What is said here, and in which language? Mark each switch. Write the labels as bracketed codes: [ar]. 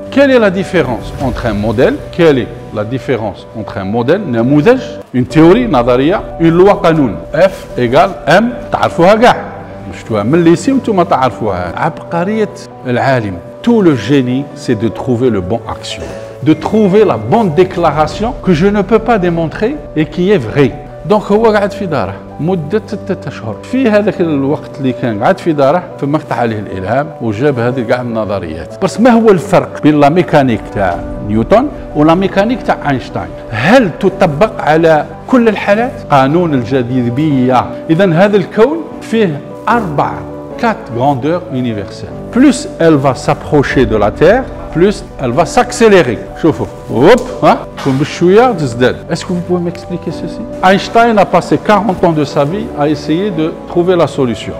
[fr] Quelle est la différence entre un modèle? Quelle est la différence entre un modèle, نموذج, une théorie, نظرية, une loi قانون. F égale M, [ar] تعرفوها كاع. شفتوها من الليسي وانتم تعرفوها. عبقرية العالم. [fr] Tout le génie, c'est de trouver le bon action, de trouver la bonne déclaration que je ne peux pas démontrer et qui est vraie. [ar] Donc هو قاعد في داره مدة 6 أشهر. في هذاك الوقت اللي كان قاعد في داره ثم فتح عليه الإلهام وجاب هذه كاع النظريات. بس ما هو الفرق بين لا ميكانيك تاع نيوتن ولا ميكانيك تاع أينشتاين؟ هل تطبق على كل الحالات؟ قانون الجاذبية. إذا هذا الكون فيه 4 [fr] grandeurs universelles. Plus elle va s'approcher de la Terre, plus, elle va s'accélérer. Chauffe. Hop, hein? Est-ce que vous pouvez m'expliquer ceci? Einstein a passé 40 ans de sa vie à essayer de trouver la solution.